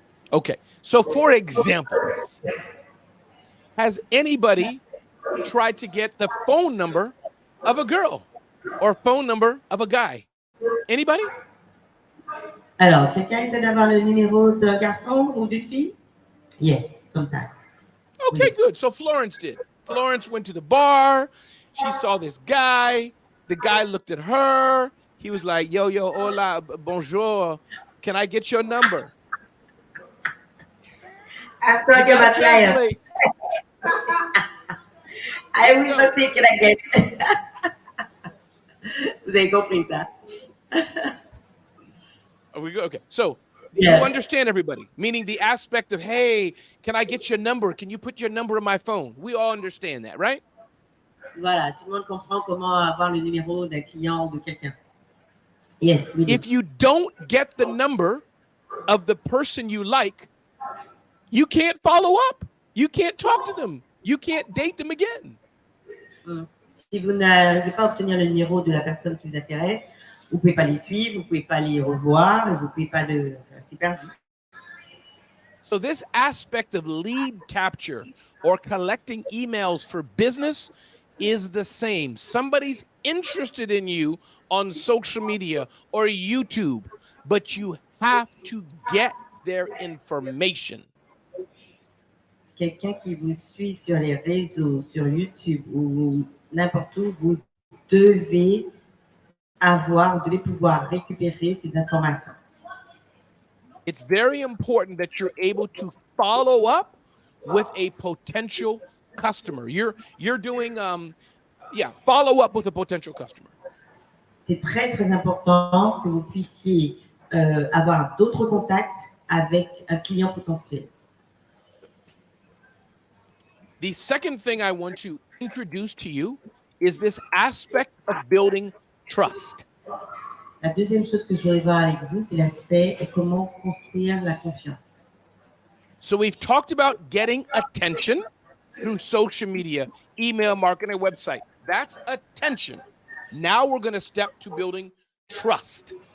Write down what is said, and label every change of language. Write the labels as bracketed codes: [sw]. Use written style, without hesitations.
[en] Okay, so for example, has anybody tried to get the phone number of a girl or phone number of a guy? Anybody? [fr] Alors, quelqu'un essaie d'avoir le numéro d'un garçon ou d'une fille? [en] Yes, sometimes. Okay, good. So Florence did. Florence went to the bar. She saw this guy. The guy looked at her. He was like, yo, hola, bonjour. Can I get your number? I'm talking about liars. I will not take it again. [fr] Vous avez compris ça? [en] Are we good? Okay. So you understand everybody, meaning the aspect of, hey, can I get your number? Can you put your number in my phone? We all understand that, right? [fr] Voilà, tout le monde comprend comment avoir le numéro d'un client ou de quelqu'un. [en] Yes, we do. If you don't get the number of the person you like, you can't follow up. You can't talk to them. You can't date them again. [fr] Si vous n'arrivez pas à obtenir le numéro de la personne qui vous intéresse, vous ne pouvez pas les suivre, vous ne pouvez pas les revoir, vous ne pouvez pas c'est perdu. [en] So this aspect of lead capture or collecting emails for business is the same. Somebody's interested in you on social media or YouTube, but you have to get their information. [fr] Quelqu'un qui vous suit sur les réseaux, sur YouTube ou n'importe où, vous devez pouvoir récupérer ces informations. [en] It's very important that you're able to follow up with a potential customer. You're doing follow up with a potential customer. [fr] c'est très, très important que vous puissiez avoir d'autres contacts avec un client potentiel. [en] The second thing I want to introduce to you is this aspect of building trust. [fr] La deuxième chose que je voudrais voir avec vous, c'est l'aspect comment construire la confiance. [en] So we've talked about getting attention through social media, email marketing, website. That's attention. Now we're going to step to building trust.